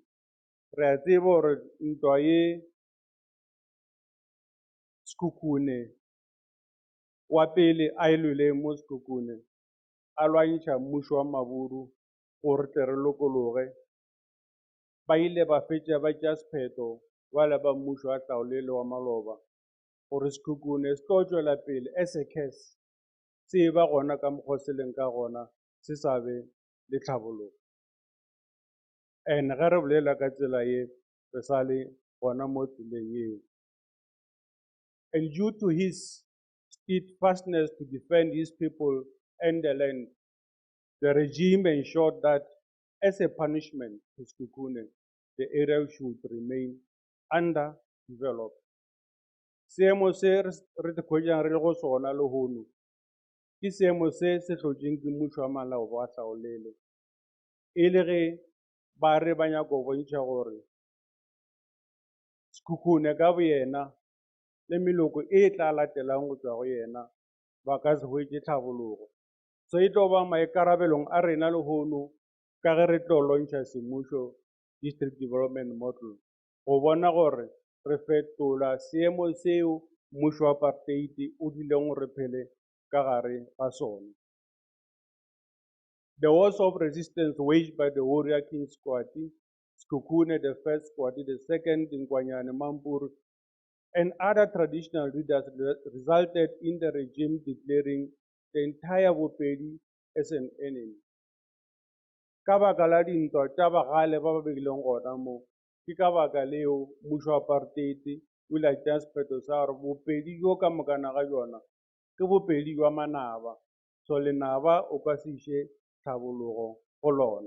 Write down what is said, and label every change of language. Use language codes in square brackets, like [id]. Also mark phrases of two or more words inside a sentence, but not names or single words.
[nso] Re a tseba gore ntwa ye Sekhukhune wa pele a e lwele mo Sekhukhune a lwantšha mmušo wa maburu gore tle re lokologe, ba ile ba fetša ba tša sephetho bale ba mmušo wa Hlaolele wa maloba gore Sekhukhune se tlo tšwela pele [en] as a curse [nso] se ba gona ka mokgwa se leng ka gona se sa be le tlhabologo. And ge re bolela ka tsela ye re sa le gona mo tseleng yeo. [en] And due to his steadfastness to defend his people and the land, the regime ensured that as a punishment to Sekhukhune, the area should remain underdeveloped. [nso] Seemo se re te khwetšang re le go sona lehono ke seemo se se hlotšeng ke mmušo wa maloba wa Hlaolele, e le ge ba re ba nyaka go bontšha gore Sekhukhune ka boyena le meloko e tla latelang go tšwa go yena ba ka se hwetše tlhabologo. So e tlo ba maikarabelong a rena lehono ka ge re tlo lontšha semmušo [en] district development model [nso] go bona gore re fetola seemo seo mmušo wa apartheid o dileng gore phele ka gare ga sona. [en] The wars of resistance waged by the warrior King Squati, Sekhukhune the first Squati, the second Dinkwanyane Mampuru, and other traditional leaders resulted in the regime declaring the entire Bopedi as an enemy. [nso] Ka baka la dintwa tša bagale ba ba begileng gona mo, ke ka baka leo mmušo wa apartheid o ile a tšea sephetho sa gore Bopedi bjo ka mokana ga bjona ke Bopedi bja manaba, so lenaba o ka se iše tlhabologo go lona.